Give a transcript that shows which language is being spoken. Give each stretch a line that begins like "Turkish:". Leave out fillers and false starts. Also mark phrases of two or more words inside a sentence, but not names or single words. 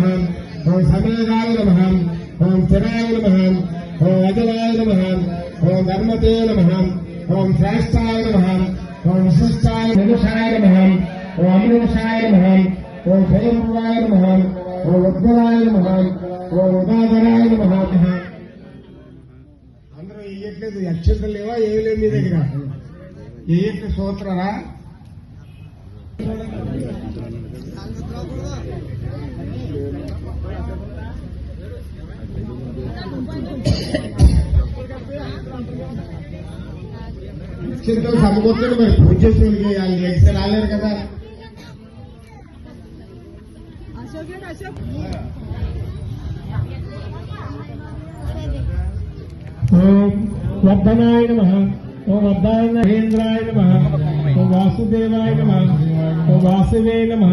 Sanskrit: ओम समेगाय नमः। ओम चिराय नमः। ओम अजलाय नमः। ओम धर्मते नमः। ओम श्रेष्ठाय नमः। ओम विशिष्टाय निरुषाय नमः। ओम अमृषाय नमः। ओम स्वयंभुवाय नमः। ओम उज्ज्वलाय नमः। ओम उदाधराय नमः।
Telugu: అందరూ ఇయ్యట్లేదు అక్షంతలు లేవా ఏమి లేదు మీ దగ్గర ఇయ్యట్లేదు స్తోత్రరా అక్షంతలు సమకూర్చండి మరి పూజ చేసుకుని వాళ్ళు ఎక్స్ రాలేరు కదా
Sanskrit: ओम वर्धनाय नमः। ओम वर्धाय महेन्द्राय नमः। ओम वासुदेवाय नमः। ओम वासवे नमः।